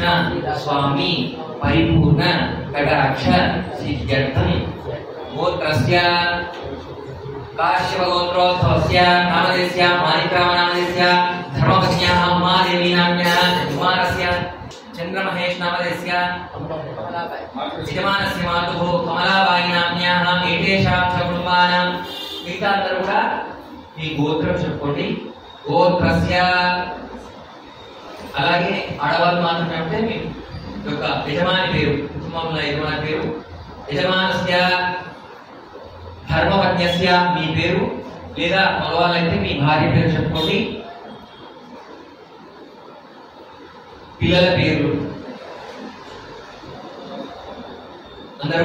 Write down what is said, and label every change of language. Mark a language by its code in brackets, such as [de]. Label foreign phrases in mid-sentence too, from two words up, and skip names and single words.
[sa] स्वामी परिपूर्ण कटाक्ष सिद्ध्यर्थं गोत्रस्य काश्यप गोत्रोद्भवस्य नामधेयस्य मानिकाम नामधेयस्य धर्मपत्न्याः उमादेवी नाम्न्याः कुमारस्य चंद्रमहेश नामधेयस्य यजमानस्य मातुः कमलाबाई नाम्न्याः एतेषां च कुटुम्बानां मिगता [te] అందరూ కూడా ఈ గోత్రం చెప్పుకోండి [sa] గోత్రస్య [te] అలాగే ఆడవాళ్ళు మాత్రమే అంటే మీ యొక్క యజమాని పేరు కుటుంబంలో యజమాని పేరు [sa] యజమానస్య ధర్మపత్న్యస్య [te] మీ పేరు లేదా మగవాళ్ళైతే మీ భార్య పేరు చెప్పుకోండి పిల్లల పేర్లు అందరూ